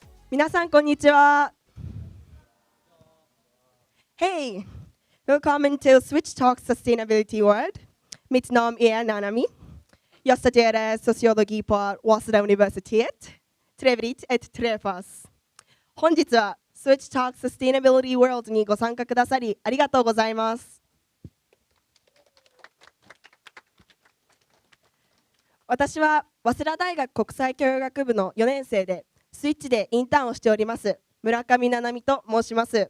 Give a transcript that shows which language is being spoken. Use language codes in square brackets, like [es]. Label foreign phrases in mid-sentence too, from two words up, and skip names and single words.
[ja] 皆さんこんにちは。 [sv] Hey, willkommen till SWiTCH Sustainability World. Mitt namn är Nanami. Jag studerar sociologi på Waseda universitet. Trevligt att träffas. [ja] 本日は SWiTCH Sustainability World にご参加くださりありがとうございます。私は早稲田大学国際教養学部の4年生でSWiTCHでインターンをしております村上七海と申します。